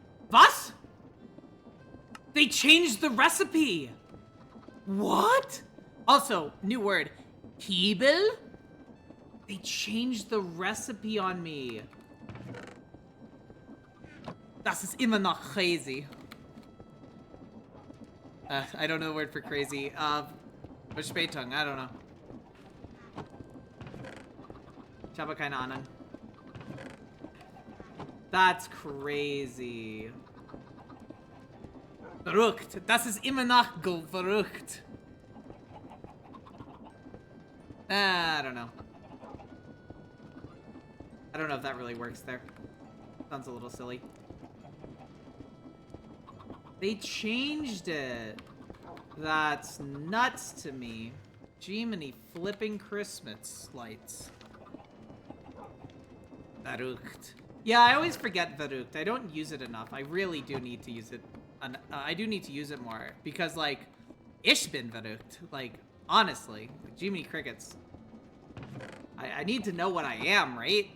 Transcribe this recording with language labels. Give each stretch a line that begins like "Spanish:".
German: Was?
English: They changed the recipe! What? Also, new word. Hebel? They changed the recipe on me.
German: Das ist immer noch crazy.
English: I don't know the word for crazy. Verspätung, I don't know.
German: Ich habe keine Ahnung.
English: That's crazy.
German: Verrückt. Das ist immer noch verrückt.
English: I don't know. I don't know if that really works there. Sounds a little silly. They changed it. That's nuts to me. Jiminy flipping Christmas lights. Verrückt. Yeah, I always forget verrückt. I don't use it enough. I really do need to use it. I do need to use it more. Because, like,
German: ich bin verrückt.
English: Like, honestly. Jiminy Crickets. I need to know what I am, right?